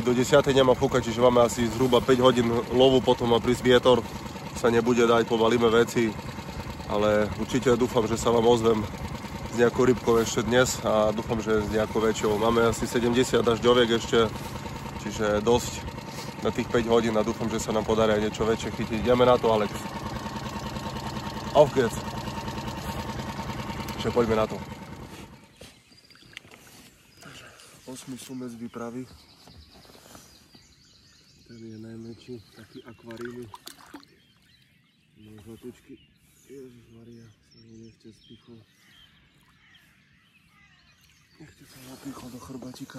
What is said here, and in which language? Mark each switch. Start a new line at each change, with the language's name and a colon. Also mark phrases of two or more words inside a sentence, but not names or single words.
Slovak: Do 10:00 nemá fúkať, čiže máme asi zhruba 5 hodín lovu, potom má prísť vietor, sa nebude dať, pobalíme veci, ale určite dúfam, že sa vám ozvem s nejakou rybkou ešte dnes a dúfam, že s nejakou väčšou. Máme asi 70 dažďoviek ešte, čiže dosť na tých 5 hodín a dúfam, že sa nám podarí aj niečo väčšie chytiť. Ideme na to,
German: Alex. Auf geht's.
Slovak: Čiže poďme na to. 8 sumec výpravy. Ten je najmenší, taký akvaríny. No zlatučky. Ježišmaria, sa mu nechce spichol. Nechce sa napichol do chrbátika.